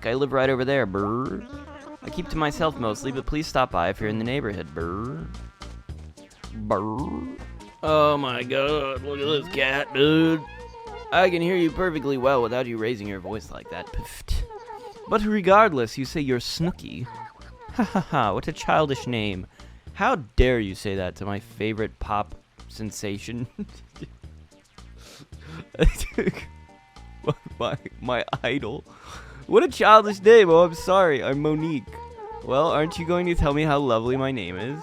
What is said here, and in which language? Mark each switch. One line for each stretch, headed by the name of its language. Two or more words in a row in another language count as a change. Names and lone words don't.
English: I live right over there, brr. I keep to myself mostly, but please stop by if you're in the neighborhood, brr. Brr. Oh my god, look at this cat, dude. I can hear you perfectly well without you raising your voice like that. Pfft. But regardless, you say you're Snooky. Ha ha ha, what a childish name. How dare you say that to my favorite pop sensation? my idol. What a childish name. Oh, I'm sorry. I'm Monique. Well, aren't you going to tell me how lovely my name is?